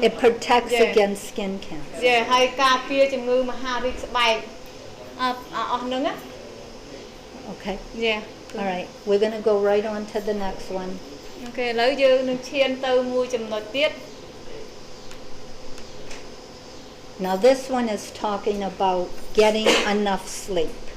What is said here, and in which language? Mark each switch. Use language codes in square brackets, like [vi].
[en] it protects against skin cancer. [km] ហើយការពារជំងឺមហារីកស្បែកអស់ហ្នឹងណា [en] Okay. Yeah All right, we're going to go right on to the next one. [km] អូខេឥឡូវយើងនឹងឈានទៅមួយចំណុចទៀត [en] Now this one is talking about getting enough sleep.